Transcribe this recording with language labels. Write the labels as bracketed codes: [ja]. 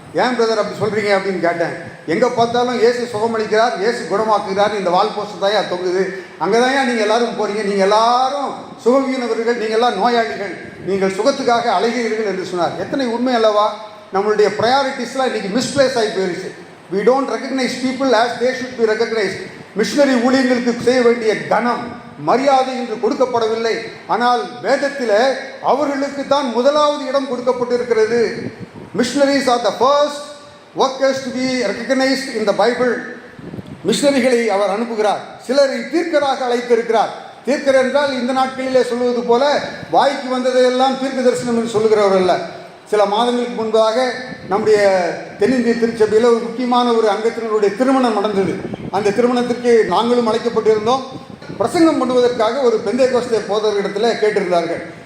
[ta] ஏன் பிரதர் அப்படி சொல்கிறீங்க அப்படின்னு கேட்டேன். எங்கே பார்த்தாலும் இயேசு சுகமளிக்கிறார், இயேசு குணமாக்குகிறார், இந்த வால் போஸ்ட் தாயா தொங்குது, அங்கே தாயா நீங்கள் எல்லாரும் போகிறீங்க, நீங்கள் எல்லாரும் சுகவீனவர்கள், நீங்கள் எல்லாம் நோயாளிகள், நீங்கள் சுகத்துக்காக அலைகிறீர்கள் என்று சொன்னார். எத்தனை உண்மை அல்லவா? நம்மளுடைய ப்ரையாரிட்டிஸ்லாம் இன்றைக்கி மிஸ்பிளேஸ் ஆகி போயிடுச்சு. [en] We don't recognize people as they should be recognized. [ta] Missionary ஊழியர்களுக்கு செய்ய வேண்டிய கனம் மரியாதை என்று கொடுக்கப்படவில்லை. ஆனால் வேதத்தில் அவர்களுக்கு தான் முதலாவது இடம் கொடுக்கப்பட்டிருக்கிறது. [en] Missionaries are the first workers to be recognized in the Bible. [ta] மிஷனரிகளை அவர் அனுப்புகிறார். சிலரை தீர்க்கராக அழைத்திருக்கிறார். தீர்க்கர் என்றால் இந்த நாட்களிலே சொல்வது போல வாய்க்கு வந்ததையெல்லாம் தீர்க்க தரிசனம் என்று சொல்லுகிறவர் அல்ல. சில மாதங்களுக்கு முன்பாக நம்முடைய தென்னிந்திய திருச்சபையில் ஒரு முக்கியமான ஒரு அங்கத்தினருடைய திருமணம் நடந்தது. அந்த திருமணத்திற்கு நாங்களும் அழைக்கப்பட்டிருந்தோம். பிரசங்கம் பண்ணுவதற்காக ஒரு பெந்தேகோஸ்தே போதகரிடத்தில் கேட்டிருந்தார்கள்.